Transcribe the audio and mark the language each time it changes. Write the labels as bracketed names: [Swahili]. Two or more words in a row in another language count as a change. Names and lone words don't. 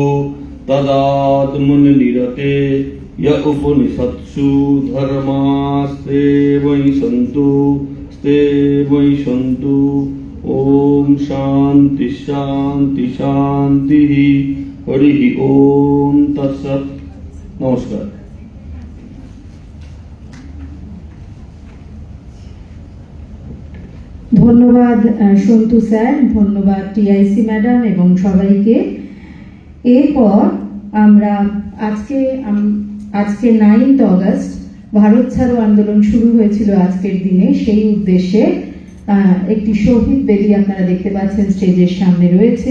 [Sanskrit] तदात्मनिरते य उपनिषत्सु धर्मास्ते मयि सन्तु ॐ शान्ति शान्ति शान्तिः हरिः ॐ तत्सत् नमस्कार। [Bangla] ধন্যবাদ সন্তু স্যার, ধন্যবাদ টিআইসি ম্যাডাম এবং সবাইকে। এরপর আমরা আজকে 9 অগস্ট ভারত ছাড়ো আন্দোলন শুরু হয়েছিল আজকের দিনে, সেই উদ্দেশ্যে একটি শহীদ বেদি আপনারা দেখতে পাচ্ছেন স্টেজের সামনে রয়েছে।